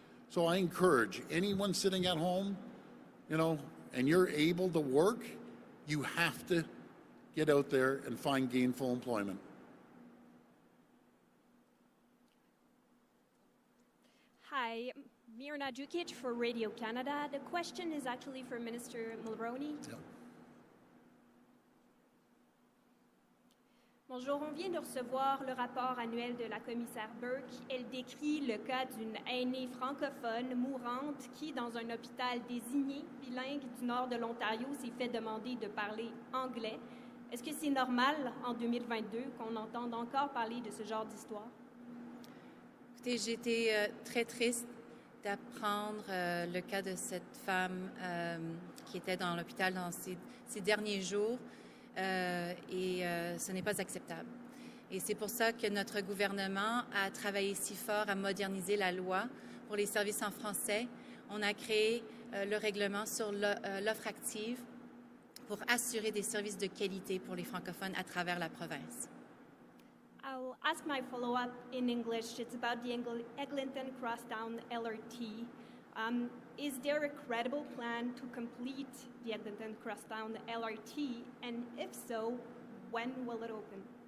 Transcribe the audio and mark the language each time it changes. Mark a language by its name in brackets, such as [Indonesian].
[English] So I encourage anyone sitting at home, and you're able to work, you have to get out there and find gainful employment. Hi, Mirna Djukic for Radio Canada. The question is actually for Minister Mulroney. Yeah. [French] Bonjour, on vient de recevoir le rapport annuel de la commissaire Burke. Elle décrit le cas d'une aînée francophone mourante qui, dans un hôpital désigné bilingue du nord de l'Ontario, s'est fait demander de parler anglais. Est-ce que c'est normal, en 2022, qu'on entende encore parler de ce genre d'histoire? Écoutez, j'ai été très triste d'apprendre le cas de cette femme qui était dans l'hôpital dans ces derniers jours. Et ce n'est pas acceptable. Et c'est pour ça que notre gouvernement a travaillé si fort à moderniser la loi pour les services en français. On a créé le règlement sur l'offre active pour assurer des services de qualité pour les francophones à travers la province. [English] I'll ask my follow-up in English. It's about the Eglinton Crosstown LRT. Is there a credible plan to complete the Eglinton Crosstown LRT? And if so, when will it open?